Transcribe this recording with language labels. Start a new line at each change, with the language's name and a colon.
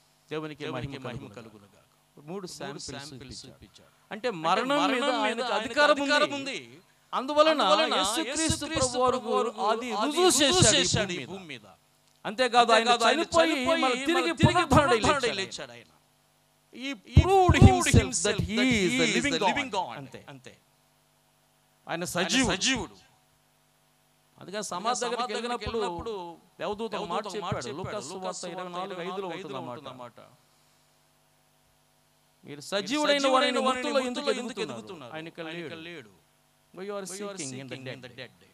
Telugu: దేవునికి మహిమ కలుగునుగాక. 3 శాంపిల్స్ చూపించాడు. అంటే మరణం మీద ఆయనకు అధికారం ఉంది. అందువలన యేసుక్రీస్తు ప్రభువారు అది రుజువు చేశాడు ఈ భూమి మీద. అంతేకాదు ఆయన చనిపోయి మళ్ళీ తిరిగి పునరుద్ధరణై లేచాడు.
English: ఆయన He proved himself that he is the living God.
Telugu: అంతే. ఆయన సజీవుడు. అందుకే సమాధి దగ్గరికి వెళ్ళినప్పుడు దేవదూత మాట చెప్పాడు. లూకాసు సువార్త 24:5లో ఉంటుందన్నమాట. మీరు సజీవుడైన వారిని మృతుల్లో ఎందుకు ఎదుగుతున్నారు? ఆయన ఇక్కడ లేడు.
English: You are seeking in the dead.